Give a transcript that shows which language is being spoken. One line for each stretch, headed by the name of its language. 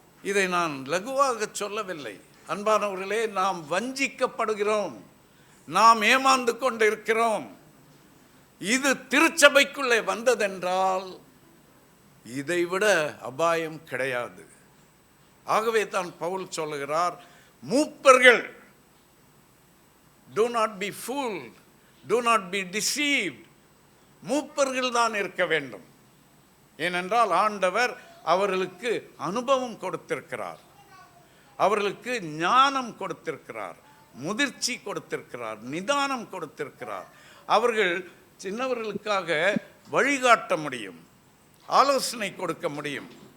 Tamil: இதை நான் லகுவாக சொல்லவில்லை. அன்பானவர்களே, நாம் வஞ்சிக்கப்படுகிறோம், நாம் ஏமாந்து கொண்டு இருக்கிறோம். இது திருச்சபைக்குள்ளே வந்ததென்றால் இதைவிட அபாயம் கிடையாது. ஆகவே தான் பவுல் சொல்லுகிறார், மூப்பர்கள்,
English: do not be fooled, do not be deceived.
Tamil: மூப்பர்கள் தான் இருக்க வேண்டும். ஏனென்றால் ஆண்டவர் அவர்களுக்கு அனுபவம் கொடுத்திருக்கிறார், அவர்களுக்கு ஞானம் கொடுத்திருக்கிறார், முதிர்ச்சி கொடுத்திருக்கிறார், நிதானம் கொடுத்திருக்கிறார். அவர்கள் சின்னவர்களுக்காக வழிகாட்ட முடியும், ஆலோசனை கொடுக்க முடியும்.